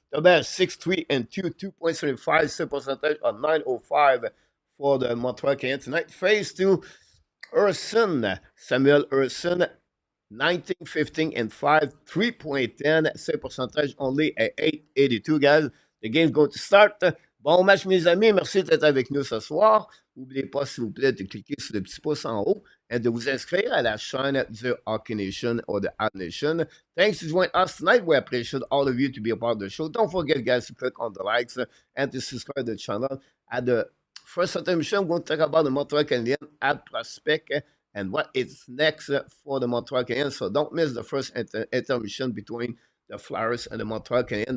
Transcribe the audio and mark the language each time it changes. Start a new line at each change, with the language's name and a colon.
English: The best 6-3-2, 2.75 save percentage of 905 for the Montreal Canadiens tonight. Phase 2, Urson, Samuel Urson, 19, 15, and 5, 3.10, save percentage only at 882, guys. The game's going to start.
French: Bon match, mes amis. Merci d'être avec nous ce soir. N'oubliez pas, s'il vous plaît, de cliquer sur le petit pouce en haut et de vous inscrire à la chaîne du Hockey Nation or the Ad Nation.
English: Thanks for joining us tonight. We appreciate all of you to be a part of the show. Don't forget, guys, to click on the likes and to subscribe to the channel. At the first intermission, we're going to talk about the Montreal Canadiens ad prospect and what is next for the Montreal Canadiens. So don't miss the first intermission between the Flyers and the Montreal Canadiens.